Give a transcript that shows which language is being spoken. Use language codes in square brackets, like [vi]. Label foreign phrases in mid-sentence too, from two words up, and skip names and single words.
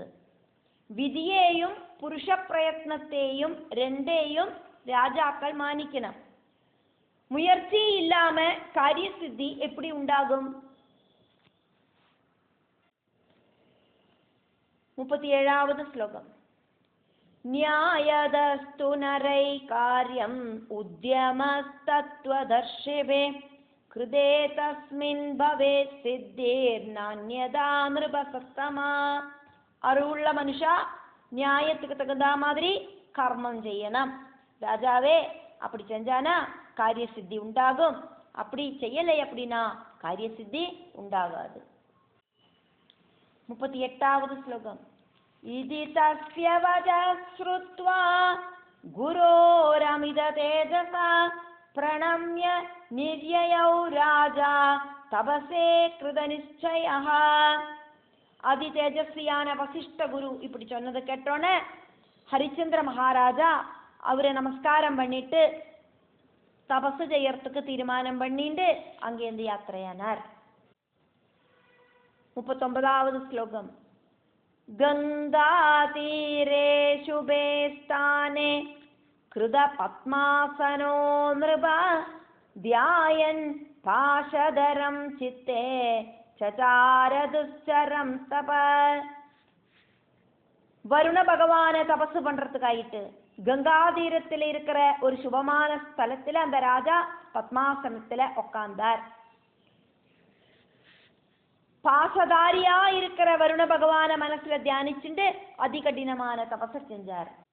[ta] விதியையும் புருஷ பிரயத்னத்தையும் ரெண்டையும் ராஜாக்கள் மானிக்கணும். முயற்சி இல்லாம காரிய சித்தி எப்படி உண்டாகும்? 37வது ஸ்லோகம். [sa] न्यायदस्तु नरै कार्यम् उद्यमस्तत्त्वदर्शिवे कृते तस्मिन् भवेत् सिद्धिर्नान्यदा नृपसत्तमा. [ta] அறிவுள்ள மனுஷ்ய நியாயத்துக்கு தகுந்த மாதிரி கர்மம் செய்யணும். ராஜாவே அப்படி செஞ்சானா காரிய சித்தி உண்டாகும், அப்படி செய்யலை அப்படின்னா காரிய சித்தி உண்டாகாது. 38வது ஸ்லோகம். [sa] इति तस्य वचः श्रुत्वा गुरोरमित तेजसा प्रणम्य निर्ययौ राजा तपसे कृतनिश्चयः. [ta] அதி தேஜஸ்வியான வசிஷ்ட குரு இப்படி சொன்னதை கேட்டோன்னே ஹரிச்சந்திர மகாராஜா அவரை நமஸ்காரம் பண்ணிட்டு தபசு செய்யறதுக்கு தீர்மானம் பண்ணிட்டு அங்கேருந்து யாத்திரையானார். 39வது ஸ்லோகம். [sa] गङ्गातीरे शुभे स्थाने कृत पद्मासनो नृप ध्यायन् पाशधरं चित्ते चचार दुश्चरं तप. [ta] வருண பகவானை தபசு பண்றதுக்காயிட்டு கங்கா தீரத்தில் இருக்கிற ஒரு சுபமான ஸ்தலத்துல அந்த ராஜா பத்மாசனத்துல உட்கார்ந்தார். பாசதாரியா இருக்கிற வருண பகவான மனசுல தியானிச்சுட்டு அதிகடினமான தபச செஞ்சார்.